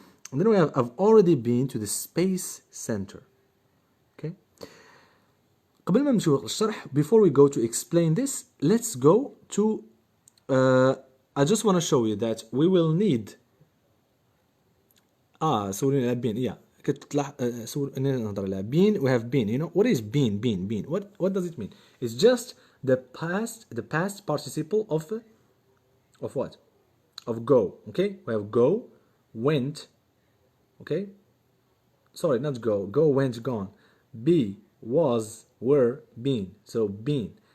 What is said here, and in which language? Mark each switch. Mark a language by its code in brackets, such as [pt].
[en] And then we have, I've already been to the space center. Okay? [ar] قبل ما نمشيو للشرح, [en] before we go to explain this, let's go to I just want to show you that we will need [ar] سولوني على [en] بين. [ar] yeah سولوني نهضر على بين. [en] we have been. You know what is been? What does it mean? It's just the past participle of what? Of go. Okay, we have go, went. Okay, sorry, not go, went, gone. Be, was, were, been. So been.